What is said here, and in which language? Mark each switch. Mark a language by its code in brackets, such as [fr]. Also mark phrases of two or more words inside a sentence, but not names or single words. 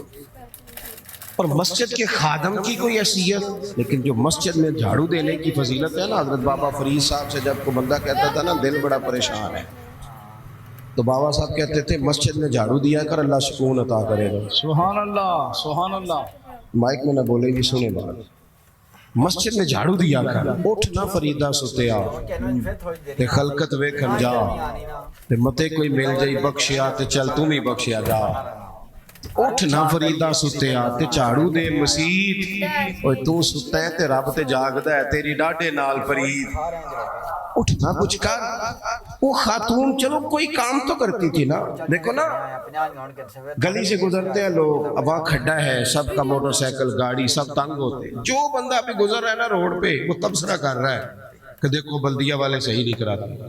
[ur] اور مسجد کے خادم کی کوئی حیثیت، لیکن جو مسجد میں جھاڑو دینے کی فضیلت ہے نا، حضرت بابا فرید صاحب سے جب کو بندہ کہتا تھا نا دل بڑا پریشان ہے، تو بابا صاحب کہتے تھے مسجد میں جھاڑو دیا کر، اللہ سکون عطا کرے گا۔ [ar] سبحان اللہ، سبحان اللہ۔ [ur] مائک میں نہ بولے گی، سنے بات، مسجد میں جھاڑو دیا کر، [pa] اٹھ نہ فریدہ ستیا تے خلقت ویکھن جا، تے متے کوئی مل جائی بخشیا تے چل تم ہی بخشیا جا۔ اٹھ نہ فریدہ ستیا تے جھاڑو دے مسیت، اوے تو ستا ہے تے رب تے جاگدا ہے، تیری ڈاڈے نال فرید۔ اٹھ نہ کچھ کر۔ [ur] وہ خاتون چلو کوئی کام تو کرتی تھی نا، دیکھو نا گلی سے گزرتے ہیں لوگ، اب وہاں کھڈا ہے، سب کا موٹر سائیکل گاڑی سب تنگ ہوتے، جو بندہ ابھی گزر رہا ہے نا روڈ پہ وہ تبصرہ کر رہا ہے کہ دیکھو بلدیہ والے صحیح نہیں کراتے۔